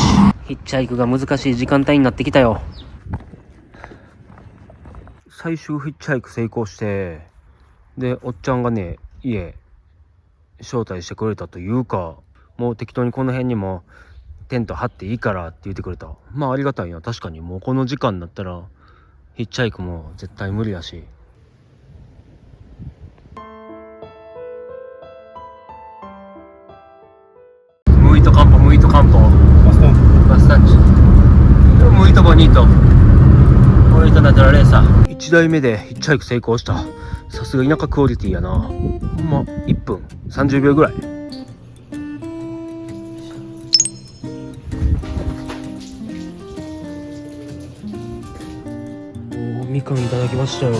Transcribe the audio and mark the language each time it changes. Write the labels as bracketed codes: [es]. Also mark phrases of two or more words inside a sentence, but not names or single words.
[ja] ヒッチハイクが難しい時間帯になってきたよ。最終ヒッチハイク成功して、でおっちゃんがね家招待してくれたというか、もう適当にこの辺にもテント張っていいからって言ってくれた。ありがたいな。確かにもうこの時間になったらヒッチハイクも絶対無理やし。 [pt] Muito campo, muito campo. Bastante. Muito bonito. [es] Bonita naturaleza. [ja] 1 台目でヒッチハイク成功した。さすが田舎クオリティやな。1分30秒ぐらい。みかんいただきましたよ。